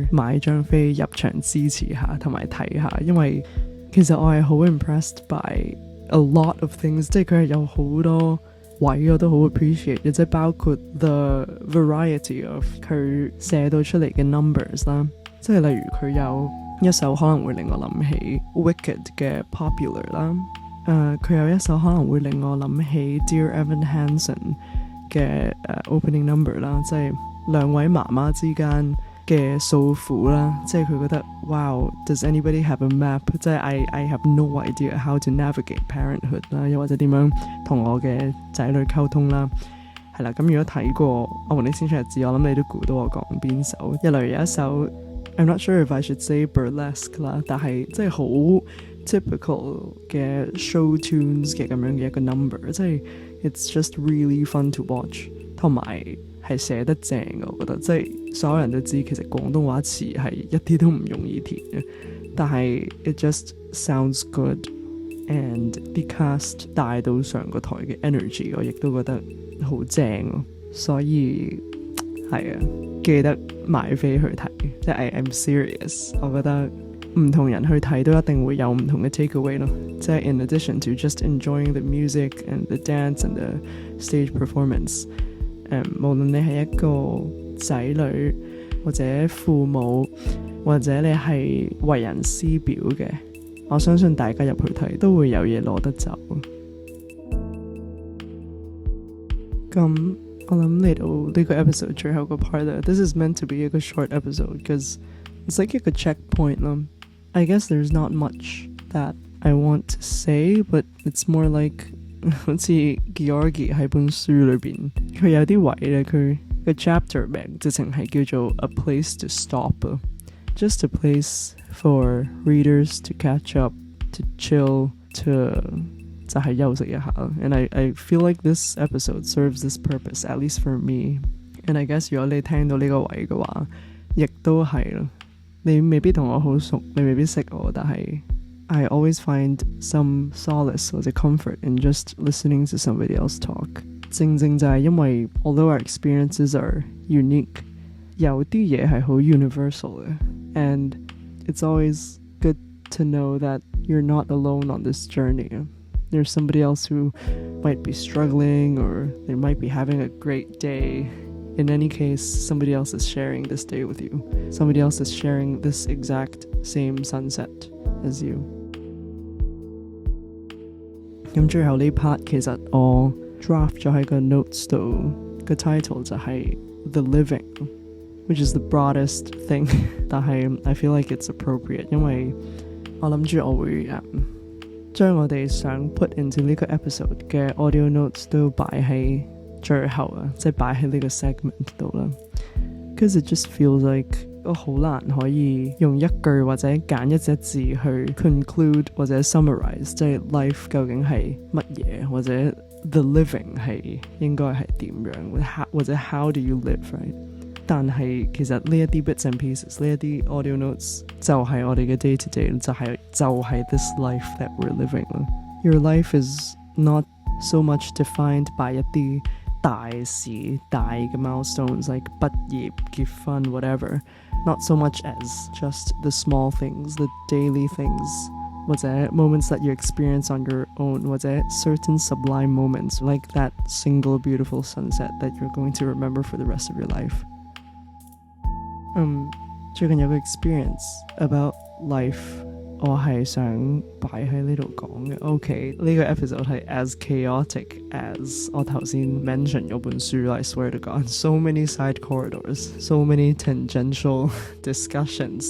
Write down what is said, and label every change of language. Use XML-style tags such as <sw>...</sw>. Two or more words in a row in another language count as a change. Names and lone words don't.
<yue>買張飛入場支持下同埋睇下，因為其實我係好</yue> <en>impressed by a lot of things，</en> <yue>即係佢係有好多位我都好 appreciate 嘅，即係包括</yue> <en>the variety of</en> <yue>佢寫到出嚟嘅 numbers 啦，即係例如佢有一首可能會令我諗起 Wicked 嘅 Popular 啦，佢有一首可能會令我諗起 Dear Evan Hansen 嘅</yue> <en>opening number</en> <yue>啦，即係兩位媽媽之間嘅訴苦啦，即係佢覺得</yue> <en>Wow, does anybody have a map？</en> <yue>即係</yue> <en>I have no idea how to navigate parenthood</en> <yue>啦，又或者點樣同我嘅仔女溝通啦，係啦。咁如果睇過《我們的青春日誌》，我諗你都估到我講邊首。例如有一首</yue> <en>I'm not sure if I should say burlesque</en> <yue>啦，但係即係好 typical 嘅</yue> <en>show tunes</en> <yue>嘅咁樣嘅一個 number， 即係</yue> <en>it's just really fun to watch，</en> <yue>同埋係寫得正嘅，我覺得即係所有人都知其實廣東話詞係一啲都唔容易填嘅，但係</yue> <en>it just sounds good and</en> <yue>啲 cast 帶到上個台嘅 energy 我亦都覺得好正咯，所以係啊，記得買飛去睇，即係</yue> <en>I'm serious，</en> <yue>我覺得唔同人去睇都一定會有唔同嘅 takeaway 咯，即係</yue> <en>in addition to just enjoying the music and the dance and the stage performance，</en> <yue>無論你係一個仔女或者父母或者你係為人師表嘅，我相信大家入去睇都會有嘢攞得走。咁我諗嚟到呢個 episode 最後個 part 啦，</yue> <en>This is meant to be 一個 short episode because it's like 一</en> <yue>個 checkpoint 啦。</yue> <en>I guess there's not much that I want to say, but it's more like</en> <yue>好似 Georgi 喺本書裏邊，佢有啲位咧，佢個 chapter 名直情係叫做</yue> <en>A Place to Stop， just a place for readers to catch up, to chill, to</en> <yue>就係休息一下。</yue> <en>And I feel like this episode serves this purpose, at least for me. And I guess</en> <yue>如果你聽到呢個位嘅話，亦都係咯。你未必同我好熟，你未必識我，但係</yue> <en>I always find some solace or comfort in just listening to somebody else talk.</en> <yue>正正就係因為</yue> <en>although our experiences are unique，</en> <yue>有啲嘢係好 universal 嘅</yue> <en>and it's always good to know that you're not alone on this journey. There's somebody else who might be struggling or they might be having a great day.In any case, somebody else is sharing this day with you. Somebody else is sharing this exact same sunset as you.</en> <yue>咁最後呢 part 其實我 draft 咗喺個 notes 度，個 title 就係 The Living,</yue> <en>which is the broadest thing. 但係 I feel like it's appropriate，</en> <yue>因為我諗住我會將我哋想</yue> <en>put into</en> <yue>呢個 episode 嘅</yue> <en>audio notes</en> <yue>都擺喺最後啊，即係擺喺呢個 segment 度啦。</yue> <en>Because it just feels like</en> <yue>我好難可以用一句或者揀一隻字去 conclude 或者 summarize， 即係 life 究竟係乜嘢，或者</yue> <en>the living</en> <yue>係應該係點樣，或者</yue> <en>how do you live right？</en> <yue>但係其實呢一啲</yue> <en>bits and pieces，</en> <yue>呢一啲</yue> <en>audio notes</en> <yue>就係我哋嘅</yue> <en>day to day，就係 this life that we're living。 Your life is not so much defined by</en> <yue>一啲大事大嘅</yue> <en>milestones like</en> <yue>畢業結婚</yue> <en>whatever， not so much as just the small things, the daily things，或者 moments that you experience on your own，或者 certain sublime moments like that single beautiful sunset that you're going to remember for the rest of your life。</en> <yue>最近有個</yue> <en>experience about life，</en> <yue>我係想擺喺呢度講嘅。</yue> <en>OK，</en> <yue>呢個 episode 係</yue> <en>as chaotic as</en> <yue>我頭先 mention 嗰本書。</yue> <en>I swear to God, so many side corridors, so many tangential discussions。</en>